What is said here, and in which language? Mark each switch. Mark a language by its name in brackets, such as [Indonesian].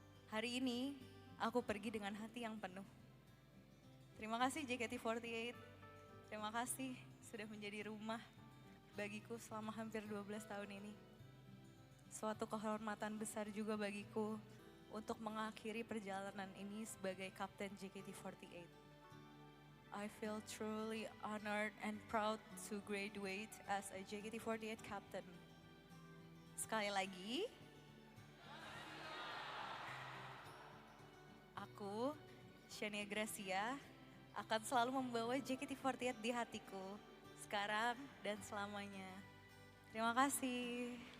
[Indonesian] Hari ini aku pergi dengan hati yang penuh. Terima kasih JKT48. Terima kasih sudah menjadi rumah bagiku selama hampir 12 tahun ini. Suatu kehormatan besar juga bagiku untuk mengakhiri perjalanan ini sebagai kapten JKT48. [English] I feel truly honored and proud to graduate as a JKT48 captain. [Indonesian] Sekali lagi, aku, Shania Gracia, akan selalu membawa JKT48 di hatiku, sekarang dan selamanya. Terima kasih.